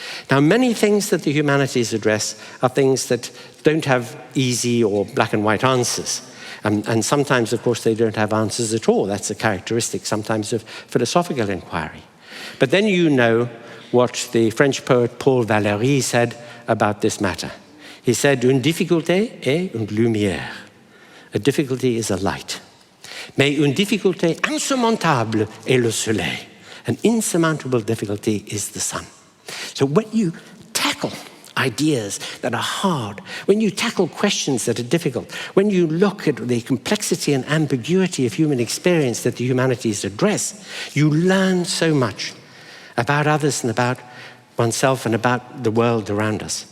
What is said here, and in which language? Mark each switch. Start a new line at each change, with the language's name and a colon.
English: Now, many things that the humanities address are things that don't have easy or black and white answers. And sometimes, of course, they don't have answers at all. That's a characteristic sometimes of philosophical inquiry. But then you know what the French poet Paul Valéry said about this matter. He said,
French: une difficulté est une lumière.
English: A difficulty is a light.
French: Mais une difficulté insurmontable est le soleil.
English: An insurmountable difficulty is the sun. So when you tackle ideas that are hard, when you tackle questions that are difficult, when you look at the complexity and ambiguity of human experience that the humanities address, you learn so much about others and about oneself and about the world around us.